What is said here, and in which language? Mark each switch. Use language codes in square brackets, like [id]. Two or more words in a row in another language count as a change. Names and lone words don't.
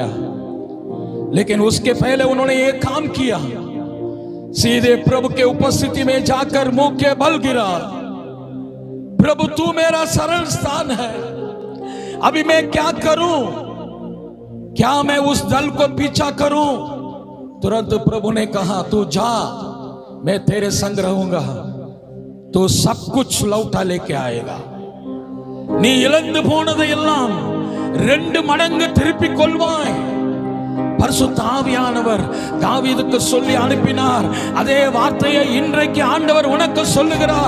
[hi] लेकिन उसके पहले उन्होंने एक काम किया, सीधे प्रभु के उपस्थिति में जाकर मुंह के बल गिरा, प्रभु तू मेरा शरण स्थान है, अभी मैं क्या करूं? क्या मैं उस दल को पीछा करूं? तुरंत प्रभु ने कहा, तू जा, मैं तेरे संग रहूंगा, तो सब कुछ लौटा लेके आएगा। [ta] நீ இழந்து போனதை எல்லாம் 2 மடங்கு திருப்பிக் கொள்வாய். பரிசுத்த ஆவியானவர் தாவீதுக்கு சொல்லி அனுப்பினார். அதே வார்த்தையை இன்றைக்கு ஆண்டவர் உனக்கு சொல்லுகிறார்.